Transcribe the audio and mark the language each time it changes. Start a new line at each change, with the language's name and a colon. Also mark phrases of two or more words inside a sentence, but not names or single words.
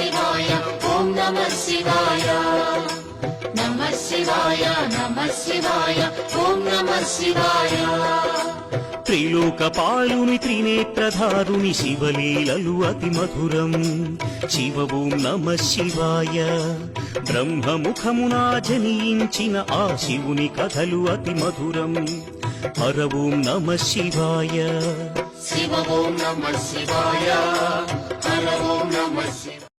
Sanskrit: शिवाय नमः शिवाय ॐ नमः शिवाय
Telugu: త్రిలోకపాలుని త్రినేత్రధారుని శివలీలలు అతి మధురం శివ
Sanskrit: ఓం నమః శివాయ
Telugu: బ్రహ్మముఖమునా జనించిన ఆ శివుని కథలు అతి మధురం హర
Sanskrit: ఓం నమః శివాయ शिव ॐ नमः शिवाय हर ॐ नमः शिवाय।